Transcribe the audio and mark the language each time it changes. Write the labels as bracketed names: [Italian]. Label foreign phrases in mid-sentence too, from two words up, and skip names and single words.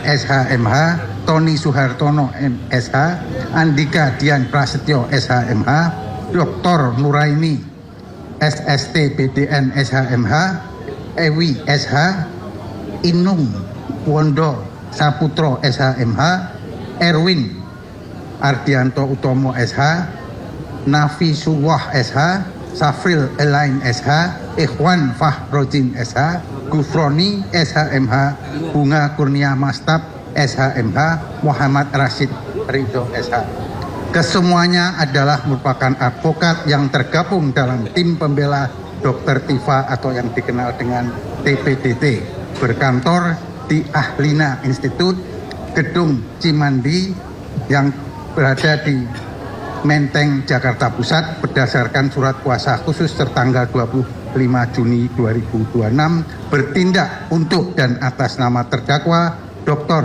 [Indonesian] SHMH, Tony Suhartono MSH, Andika Dian Prasetyo SHMH, Dr. Nuraini SST BDN SHMH, Ewi SH, Inung Wondo Saputro SHMH, Erwin Ardianto Utomo SH, Nafi Suwah SH, Safril Elaine SH, Ikhwan Fahrojin SH, Gufroni SHMH, Bunga Kurnia Mastab SHMH, Muhammad Rashid Ridho SH. Kesemuanya adalah merupakan advokat yang tergabung dalam tim pembela Dr. Tifa atau yang dikenal dengan TPDT, berkantor di Ahlina Institute, Gedung Cimandi yang berada di Menteng, Jakarta Pusat, berdasarkan surat kuasa khusus tertanggal 25 Juni 2026 bertindak untuk dan atas nama terdakwa Dr.